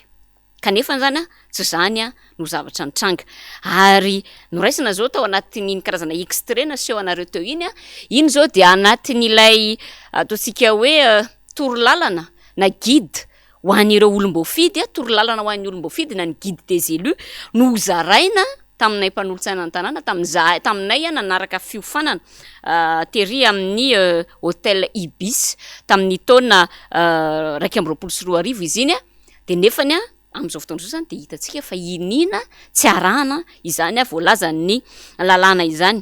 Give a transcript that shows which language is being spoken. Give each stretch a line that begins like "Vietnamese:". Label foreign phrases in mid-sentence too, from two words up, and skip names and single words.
Malagasy: Kanefa zany tsy zany no zavatra nitranga. Ary noraisina zao tao anatin'iny karazana extrait naseho anareo teo iny zao dia anatin'ilay ataontsika hoe torolalana na guide ho an'ireo olom-boafidy, torolalana ho an'ny olom-boafidy na ny
French: guide des élus
Malagasy: no zaraina taminay mpanolo-tsaina ny tanàna taminay nanaraka fiofanana tery amin'ny hôtel Ibis tamin'ny taona 2024 izy iny dia nefany amin'izao fotoana izao zany dia hitantsika fa inina tsy arahana izany voalaza ny lalàna izany.